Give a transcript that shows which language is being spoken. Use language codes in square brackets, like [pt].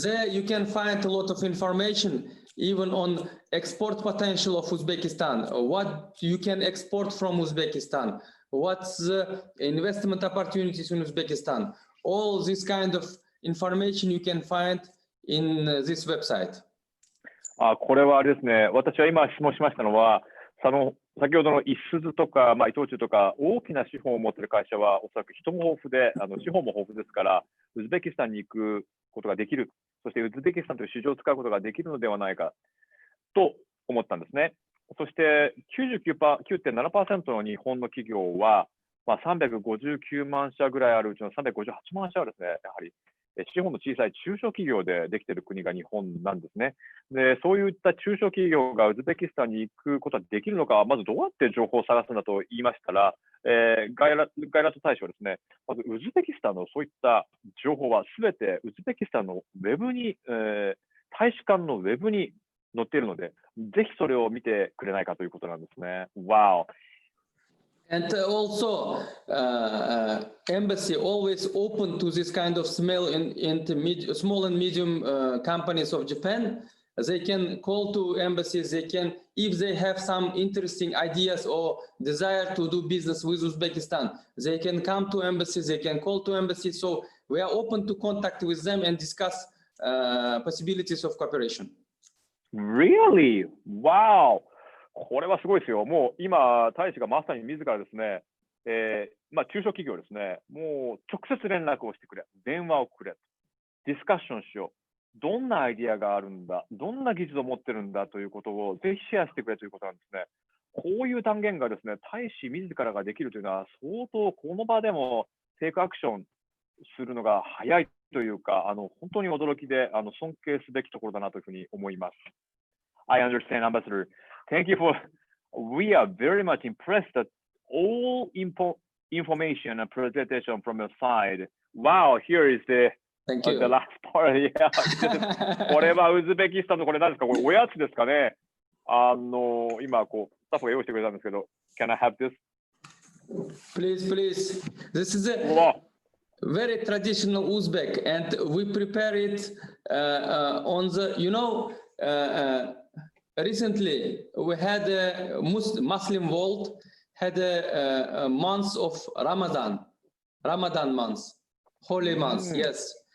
[en] there you can find a lot of information, even on export potential of Uzbekistan, what you can export from Uzbekistan, what's the investment opportunities in Uzbekistan. All this kind of information you can find in this website. [ja] これはあれですね、私は今質問しましたのは、先ほどのいすゞとか、伊藤忠とか、大きな資本を持っている会社は、おそらく人も豊富で、資本も豊富ですから、ウズベキスタンに行くことができる、そしてウズベキスタンという市場を使うことができるのではないかと思ったんですね。そして 9.7% の日本の企業は、359万社ぐらいあるうちの358万社はですね、やはり資本の小さい中小企業でできている国が日本なんですね。で、そういった中小企業がウズベキスタンに行くことはできるのか、まずどうやって情報を探すんだと言いましたら、ガイラト大使はですね、まずウズベキスタンのそういった情報はすべてウズベキスタンのウェブに、大使館のウェブに載っているので、ぜひそれを見てくれないかということなんですね。 [en] Wow. And also, embassy always open to this kind of small and medium companies of Japan. They can call to embassies. They can, if they have some interesting ideas or desire to do business with Uzbekistan, they can come to embassies. They can call to embassies. So we are open to contact with them and discuss possibilities of cooperation. Really? Wow. [ja] これはすごいですよ。もう今、大使がまさに自らですね、中小企業ですね、もう直接連絡をしてくれ、電話をくれ、ディスカッションしよう、どんなアイディアがあるんだ、どんな技術を持ってるんだということをぜひシェアしてくれということなんですね。こういう断言がですね、大使自らができるというのは、相当この場でもテイクアクションするのが早いというか、本当に驚きで尊敬すべきところだなというふうに思います。 [en] I understand, Ambassador. Thank you for. We are very much impressed that all information and presentation from your side. Wow, here is the last part. Yeah. [ja] これはウズベキスタンのこれ何ですか？これおやつですかね？今こうスタッフが用意してくれたんですけど、 [en] Can I have this? Please, please. This is a very traditional Uzbek, and we prepare it on the. Recently, we had a Muslim world had a month of Ramadan month, holy month, yes.